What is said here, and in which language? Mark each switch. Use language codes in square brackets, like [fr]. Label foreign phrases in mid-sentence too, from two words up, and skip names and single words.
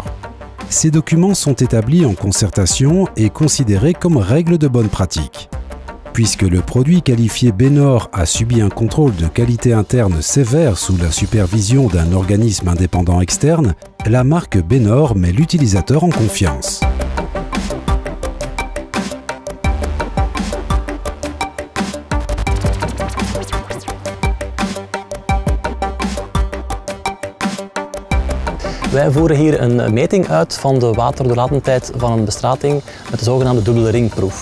[fr] Ces documents sont établis en concertation et considérés comme règles de bonne pratique. Puisque le produit qualifié Bénor a subi un contrôle de qualité interne sévère sous la supervision d'un organisme indépendant externe, la marque Bénor met l'utilisateur en confiance. [nl] Wij voeren hier een meting uit van de waterdoorlatendheid van een bestrating met de zogenaamde dubbele ringproef.